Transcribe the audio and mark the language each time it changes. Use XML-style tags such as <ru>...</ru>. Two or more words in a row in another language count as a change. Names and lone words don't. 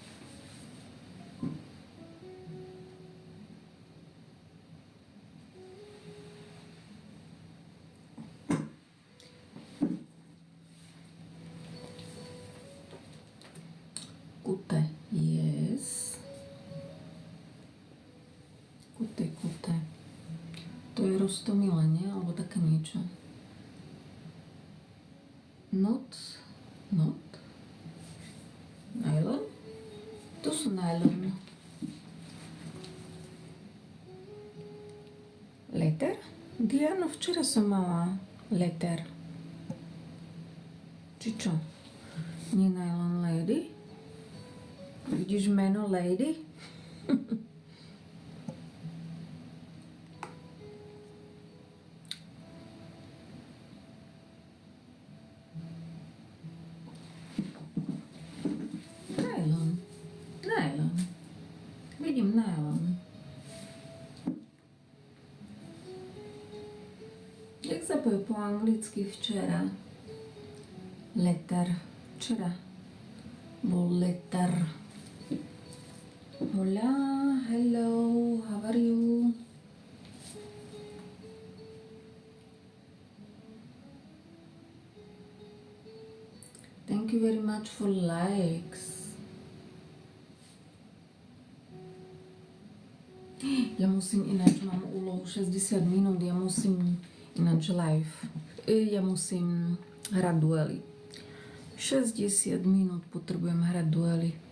<en>Kute, yes. Kute.</en> <sk>To je roztomilé, nie? Alebo také niečo.</sk> <en>Not. Nylon?</en> <sk>To sú nylon. Letter? Diano, včera som mala letter. Či čo? Nie nylon lady? Vidíš meno lady? Nylon. Vidím nylon. Jak sa povie po anglicky včera? Letter. Včera bol letter.</sk> <en>Hola, hello, how are you? Thank you very much for likes.</en> <sk>Ja musím ináč, mám úlohu 60 minút, ja musím ináč live. Ja musím hrať duely. 60 minút potrebujem hrať duely.</sk>